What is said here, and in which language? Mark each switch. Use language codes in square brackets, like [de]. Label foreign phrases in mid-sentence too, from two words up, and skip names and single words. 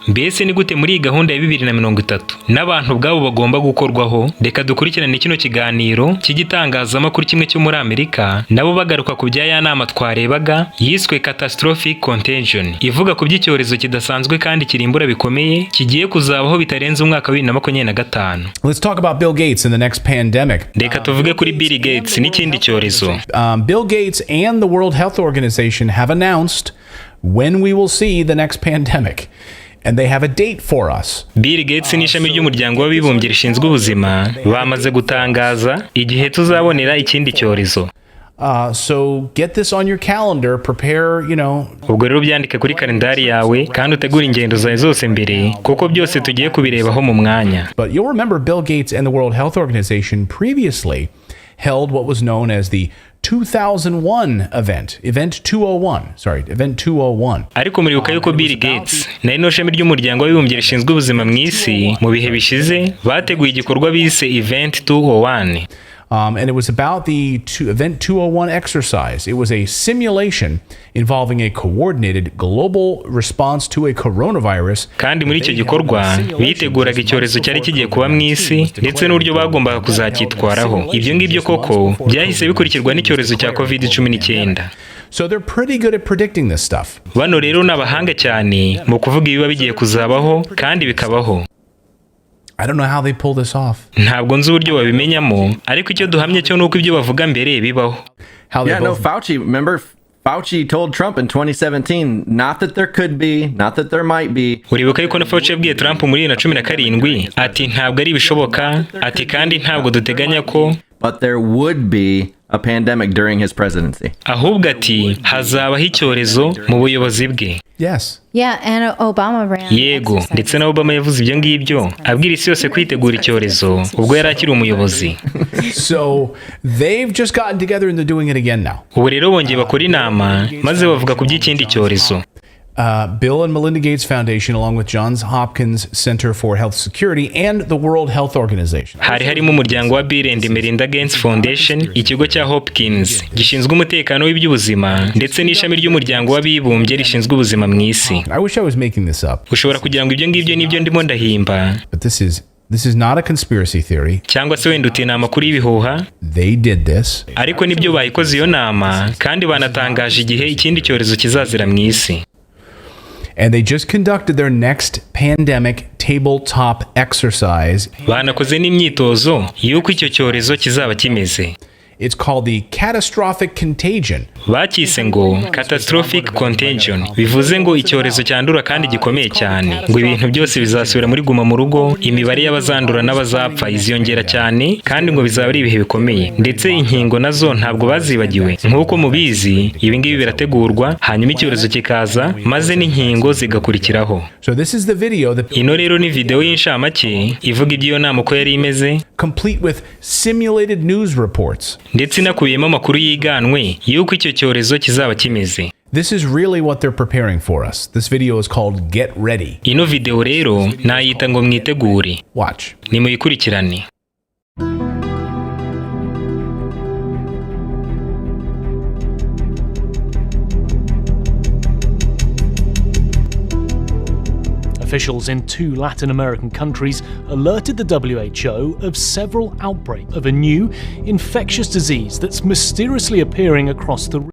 [rw] Mbese ni gute muri iyi gahunda ya 2030 n'abantu ubwabo bagomba gukorwaho? Reka dukurikirane kino kiganiro cy'igitangazamakuru kimwe cyo muri Amerika, nabo bagaruka ku bya ya nama twarebaga yiswe Catastrophic Contagion, ivuga ku by'icyorezo kidasanzwe kandi kirimbura bikomeye kigiye kuzabaho bitarenze umwaka wa 2025. [en] Let's talk about Bill Gates and the next pandemic. [rw] Reka tuvuge kuri Bill Gates n'ikindi cyorezo. [en] Bill Gates and the World Health Organization have announced when we will see the next pandemic. And they have a date for us. [rw] Bill Gates n'ishami ry'umuryango w'abibumbye rishinzwe ubuzima bamaze gutangaza igihe tuzabonera ikindi cyorezo. [en] So get this on your calendar, prepare, [rw] Ubwo rero byandike kuri kalendari yawe kandi utegure ingendo zawe zose mbere, kuko byose tugiye kubirebaho mu mwanya. [en] But you'll remember Bill Gates and the World Health Organization previously held what was known as the 2001 event 201. [rw] Ariko muribuka yuko Bill Gates na ino shami ry'umuryango w'abibumbye rishinzwe ubuzima mu isi mu bihe bishize bateguye igikorwa bise Event 201. [en] And it was about the Event 201 exercise. It was a simulation involving a coordinated global response to a coronavirus. [rw] Kandi muri icyo gikorwa biteguraga icyorezo cyari kigiye kuba mu isi ndetse n'uburyo bagombaga kuzacyitwaraho. Ibyo ngibyo koko byahise bikurikirwa n'icyorezo cya COVID-19. [en] So they're pretty good at predicting this stuff. [rw] Bano rero n'abahanga cyane mu kuvuga ibiba bigiye kuzabaho kandi bikabaho. [en] I don't know how they pull this off. [rw] Ntabwo nzi uburyo babimenyamo, ariko icyo duhamye cyo nuko ibyo bavuga mbere bibaho. [en] Fauci told Trump in 2017, not that there could be, not that there might be. [rw] Uribuka yuko na Fauci yabwiye Trump muri 2017 ati ntabwo ari bishoboka, ati kandi ntabwo duteganya ko, [en] but there would be a pandemic during his presidency. [rw] Ahubwo ati hazabaho icyorezo mu buyobozi bwe. [en] Yes. Yeah, and Obama ran. [rw] Yego, ndetse na Obama yavuze ibyo ngibyo abwira isi yose kwitegura icyorezo ubwo yari akiri umuyobozi. [en] So they've just gotten together and they're doing it again now. [rw] Ubu rero bongeye bakora inama maze bavuga ku by'ikindi cyorezo. [en] Bill and Melinda Gates Foundation, along with Johns Hopkins Center for Health Security and the World Health Organization. [rw] Hari harimo umuryango wa Bill and Melinda Gates Foundation, ikigo cya Hopkins gishinzwe umutekano w'iby'ubuzima ndetse n'ishami ry'umuryango w'abibumbye rishinzwe ubuzima mu isi. [en] I wish I was making this up. [rw] Ushobora kugira ngo ibyo ngibyo nibyo ndimo ndahimba. [en] But this is not a conspiracy theory. [rw] Cyangwa se wenda uti nama kuri ibihuha. [en] They did this. [rw] Ariko nibyo bayikoze iyo nama kandi banatangaje igihe ikindi cyorezo kizazira mu isi. [en] And they just conducted their next pandemic tabletop exercise. [rw] Banakoze n'imyitozo y'uko icyo cyorezo kizaba kimeze. [en] It's called the catastrophic contagion. [rw] Bakise ngo catastrophic contagion, bivuze ngo icyorezo cyandura kandi gikomeye cyane, ngo ibintu byose bizasubira muri guma mu rugo, imibare y'abazandura n'abazapfa iziyongera cyane kandi ngo bizaba ari ibihe bikomeye, ndetse inkingo nazo ntabwo bazibagiwe. Nk'uko mubizi ibi ngibi birategurwa hanyuma icyorezo kikaza maze n'inkingo zigakurikiraho. [en] So this is the video that [rw] ino rero ni video y'inshamake ivuga iby'iyo nama uko yari imeze, [en] complete with simulated news reports. [rw] Ndetse inakubiyemo amakuru yiganwe y'uko icyo cyorezo kizaba kimeze. [en] This is really what they're preparing for us. This video is called Get Ready. [rw] Ino video rero nayita ngo mwitegure. [en] Watch. [rw] Nimuyikurikirane. [en] Officials in 2 Latin American countries alerted the WHO of several outbreaks of a new infectious disease that's mysteriously appearing across the region.